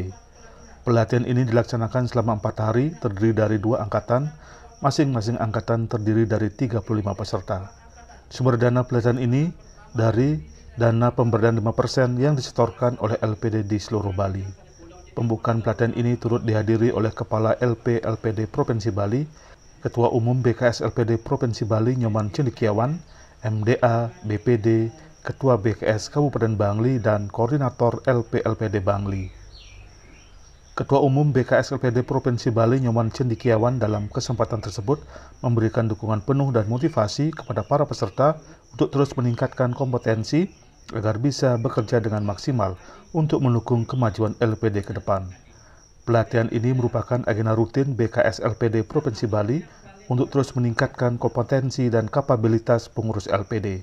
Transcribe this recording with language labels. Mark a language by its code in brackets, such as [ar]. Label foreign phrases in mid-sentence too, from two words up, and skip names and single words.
[id] Pelatihan ini dilaksanakan selama 4 hari, terdiri dari 2 angkatan, masing-masing angkatan terdiri dari 35 peserta. Sumber dana pelatihan ini dari dana pemberdayaan 5% yang disetorkan oleh LPD di seluruh Bali. Pembukaan pelatihan ini turut dihadiri oleh Kepala LP LPD Provinsi Bali, Ketua Umum BKS LPD Provinsi Bali Nyoman Cendekiawan, MDA, BPD, Ketua BKS Kabupaten Bangli, dan Koordinator LP LPD Bangli. Ketua Umum BKS LPD Provinsi Bali Nyoman Cendekiawan dalam kesempatan tersebut memberikan dukungan penuh dan motivasi kepada para peserta untuk terus meningkatkan kompetensi agar bisa bekerja dengan maksimal untuk mendukung kemajuan LPD ke depan. Pelatihan ini merupakan agenda rutin BKS LPD Provinsi Bali untuk terus meningkatkan kompetensi dan kapabilitas pengurus LPD.